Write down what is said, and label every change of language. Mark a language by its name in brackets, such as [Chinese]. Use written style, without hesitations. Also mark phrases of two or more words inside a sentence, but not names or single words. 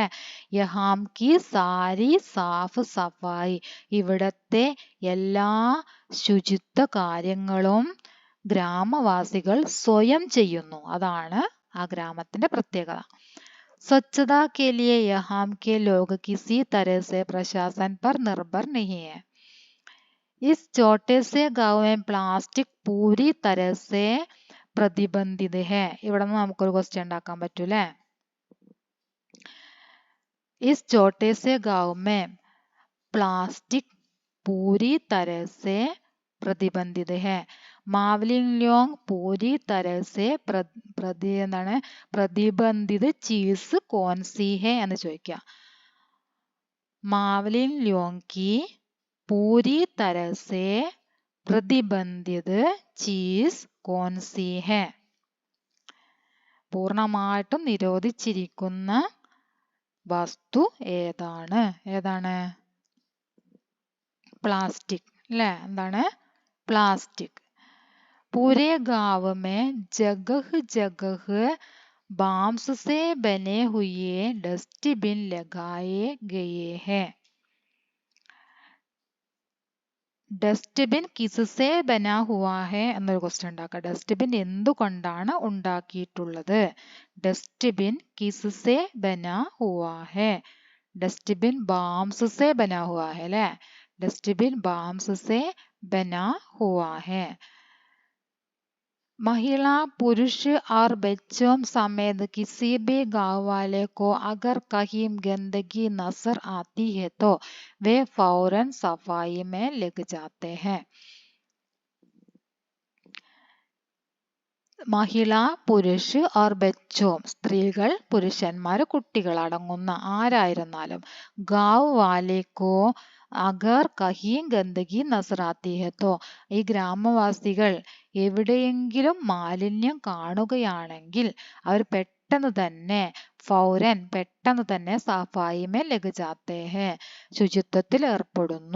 [Hindi] यहां की सारी साफ सफाई, [Malayalam] ഇവിടത്തെ എല്ലാ ശുചിത്വ കാര്യങ്ങളും ഗ്രാമവാസികൾ സ്വയം ചെയ്യുന്നു, അതാണ് ആ ഗ്രാമത്തിന്റെ പ്രത്യേകത. [Hindi] स्वच्छता के लिए यहां के लोग किसी तरह से प्रशासन पर निर्भर नहीं है. इस छोटे से गांव में प्लास्टिक पूरी तरह से प्रतिबंधित है. [Malayalam] ഇവിടെ നിന്ന് നമുക്കൊരു ക്വസ്റ്റ്യൻ ഉണ്ടാക്കാൻ പറ്റൂലേ. [Hindi] इस छोटे से गांव में प्लास्टिक पूरी तरह से प्रतिबंधित है. മാവലിന്യോങ് पूरी तरह से प्रतिबंधित चीज कौन सी है [Malayalam] എന്ന് ചോദിക്കുക. [Hindi] മാവലിന്യോങ് की पूरी तरह से प्रतिबंधित चीज कौन सी है? [Malayalam] പൂർണ്ണമായിട്ടും നിരോധിച്ചിരിക്കുന്ന വസ്തു ഏതാണ്? ഏതാണ്? പ്ലാസ്റ്റിക് അല്ലേ. എന്താണ്? പ്ലാസ്റ്റിക്. [Hindi] पूरे गांव में जगह जगह बांस से बने हुए डस्टबिन लगाए गए हैं. डस्टबिन किससे बना हुआ है [Malayalam] എന്നൊരു ക്വസ്റ്റ്യൻ ഉണ്ടാക്കാം. ഡസ്റ്റ്ബിൻ എന്തുകൊണ്ടാണ് ഉണ്ടാക്കിയിട്ടുള്ളത്? [Hindi] डस्टबिन किससे बना हुआ है. डस्टबिन बांस से बना हुआ है അല്ലെ. डस्टबिन बाम्स से बना हुआ है. महिला पुरुष और बच्चों समेत किसी भी गांव वाले को अगर कहीं गंदगी नजर आती है तो वे फौरन सफाई में लग जाते हैं. महिला पुरुष और बच्चों, [Malayalam] സ്ത്രീകൾ പുരുഷന്മാർ കുട്ടികൾ അടങ്ങുന്ന ആരായിരുന്നാലും, [Hindi] गांव वाले को अगर कहीं गंदगी नजर आती है तो, [Malayalam] ഈ ഗ്രാമവാസികൾ എവിടെയെങ്കിലും മാലിന്യം കാണുകയാണെങ്കിൽ അവർ പെട്ടെന്ന് തന്നെ ഫൗരൻ പെട്ടെന്ന് തന്നെ [Hindi] सफाई में लग जाते हैं, [Malayalam] ശുചിത്വത്തിൽ ഏർപ്പെടുന്നു.